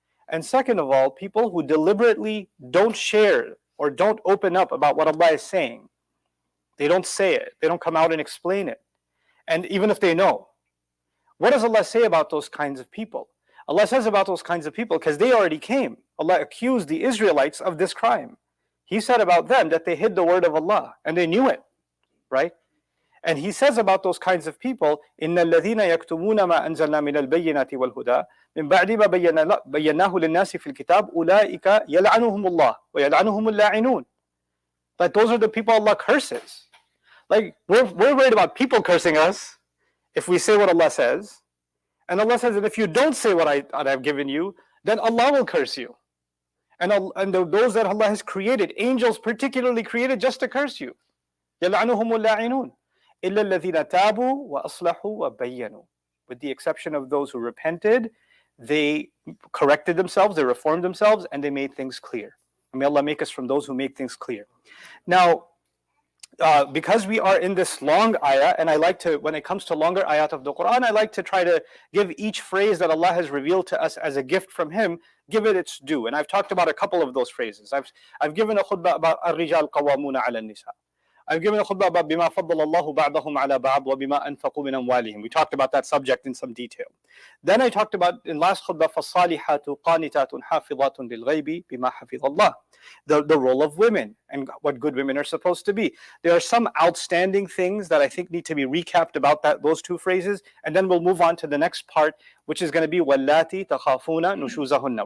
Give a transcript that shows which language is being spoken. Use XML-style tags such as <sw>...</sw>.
<en>And second of all, people who deliberately don't share or don't open up about what Allah is saying, they don't say it, they don't come out and explain it. And even if they know, what does Allah say about those kinds of people? Allah says about those kinds of people, because they already came. Allah accused the Israelites of this crime. He said about them that they hid the word of Allah, and they knew it, right? And He says about those kinds of people,</en> <ar>إِنَّ الَّذِينَ يَكْتُمُونَ مَا أَنزَلْنَا مِنَ الْبَيِّنَاتِ وَالْهُدَى مِنْ بَعْدِ مَا بَيَّنَّاهُ لِلنَّاسِ فِي الْكِتَابِ أُولَٰئِكَ يَلْعَنُهُمُ اللَّهُ وَيَلْعَنُهُمُ اللاعنون.</ar> <en>Like those are the people Allah curses. Like we're worried about people cursing us if we say what Allah says. And Allah says that if you don't say what I've given you, then Allah will curse you. And those that Allah has created, angels particularly created just to curse you.</en> <ar>يَلْعَنُهُمُ اللاعنون إِلَّا الَّذِينَ تَابُوا وَأَصْلَحُوا وَبَيَّنُوا.</ar> <en>With the exception of those who repented, they corrected themselves, they reformed themselves, and they made things clear. And may Allah make us from those who make things clear. Now, because we are in this long ayah, and I like to, when it comes to longer ayat of the Quran, I like to try to give each phrase that Allah has revealed to us as a gift from Him, give it its due. And I've talked about a couple of those phrases. I've given a khutbah about</en> <ar>الرجال قوامون على النساء.</ar> <en>I've given a khutbah about</en> <ar>بما فضل الله بعضهم على بعض وبما أنفقوا من أموالهم.</ar> <en>We talked about that subject in some detail. Then I talked about in last khutbah</en> <ar>فالصالحات قانتات حافظات للغيب بما حفظ الله.</ar> <en>The role of women and what good women are supposed to be. There are some outstanding things that I think need to be recapped about those two phrases, and then we'll move on to the next part, which is going to be</en> <ar>وَاللَّاتِي تَخَافُونَ نُشُوزَهُنَّ.</ar>